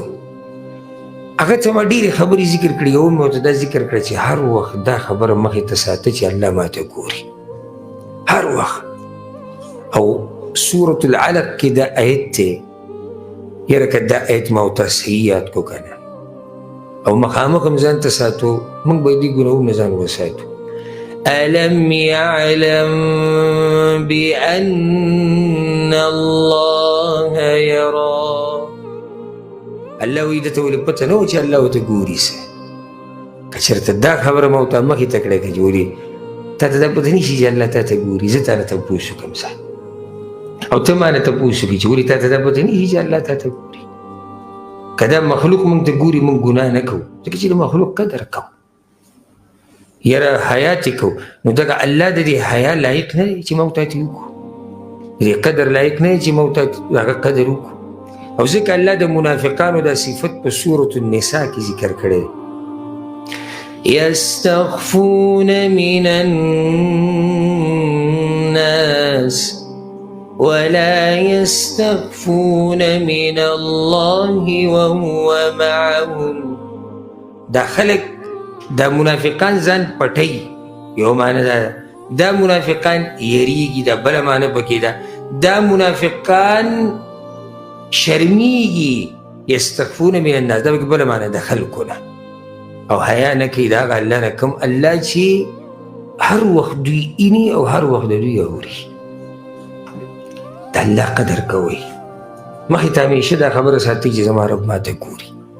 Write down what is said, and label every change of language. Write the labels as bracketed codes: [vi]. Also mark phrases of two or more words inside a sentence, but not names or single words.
[ps] هغه ته ما ډېرې خبرې ذکر کړي، او مې ورته دا ذکر کړه چې هر وخت دا خبره مخې ته ساته چې الله ماته ګوري هر وخت. او سورة العلق کې دا آیت دی، یاره که دا آیت ما ورته صحیح یاد کو که نه، او مخامخ هم ځان ته ساتو، موږ به دې ګناهونه ځان وساتو. [ar] ألم يعلم بأن الله يرى. [ps] الله وایي ده ته ولې پته نه وه چې الله ورته ګوري څه. که چېرته دا خبره ما ورته مخې ته کړې که جوړي تا ته دا پته نه شي چې الله تا ته ګوري. زه تا نه تپوس وکړم ځه، او ته ما نه تپوس وکړې چې ولې تا ته دا پته نه شي چې الله تا ته ګوري. که دا مخلوق موږ ته ګوري موږ ګناه نه کوو، ځکه چې د مخلوق قدر کوو، یاره حیا چې کوو. نو دغه الله د دې حیا لایق نه دی چې موږ ته وکړو، د دې قدر لایق نه دی چې موږ ته هغه قدر وکړو. او ځکه الله د منافقانو دا صفت په سورة النساء کې ذکر کړی دی، [ar] یستخفون من الناس ولا يستخفون من الله وهو معهم. [ps] دا خلق دا منافقان ځان پټوي، یو معنی دا منافقان یریږي، دا بله معنی پکې ده دا منافقان شرمیږي. [ar] یستخفون من الناس [ps] دا پکې بله معنی د خلکو نه، او حیا نه کوي د هغه الله نه، کوم الله چې هر وخت دوی ایني او هر وخت د دوی اوري. د الله قدر کوئ، مخې ته همیشه دا خبره ساتئ چې زما رب ماته ګوري.